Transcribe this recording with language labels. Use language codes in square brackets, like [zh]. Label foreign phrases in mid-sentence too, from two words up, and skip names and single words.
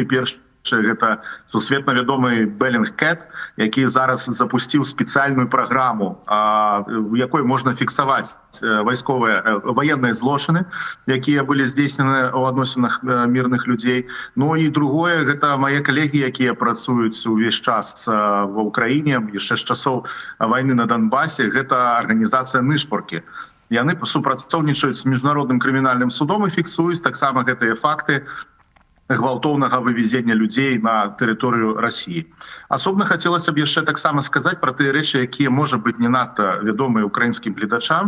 [uk] Перша – це сусвітньо відомий Белінгкет, який зараз запустив спеціальну програму, в якій можна фіксувати воєнні злочини, які були здійснені у відносинах мирних людей. Ну і друге – це мої колеги, які працюють увесь час в Україні, ще з часів війни на Донбасі, це організація «Нишпорки». [be] Яны супрацоўнічаюць з міжнародным крымінальным судом і фіксуюць таксама гэтыя факты гвалтоўнага вывезення людзей на тэрыторыю Росіі. Асобна хацелася б яшчэ таксама сказаць пра тыя рэчы, якія, можа быць, не надта вядомыя украінскім гледачам.